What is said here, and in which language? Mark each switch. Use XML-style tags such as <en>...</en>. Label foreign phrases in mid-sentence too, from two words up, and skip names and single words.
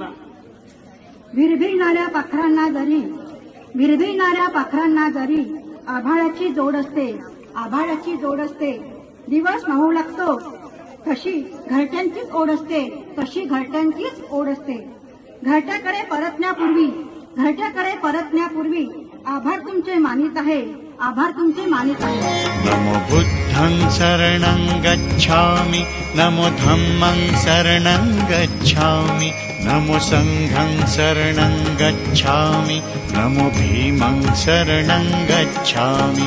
<mr>विरभिरणाऱ्या पाखरांना जरी आभाळाची जोड असते दिवस माहू लागतो तशी घरट्यांचीच ओढ असते घरट्याकडे परतण्यापूर्वी आभार तुमचे मानित आहे</mr> <pi>नमो बुद्धं शरणं गच्छामि नमो धम्मं शरणं गच्छामि नमो संघं शरणं गच्छामि नमो भीमं शरणं गच्छामि</pi>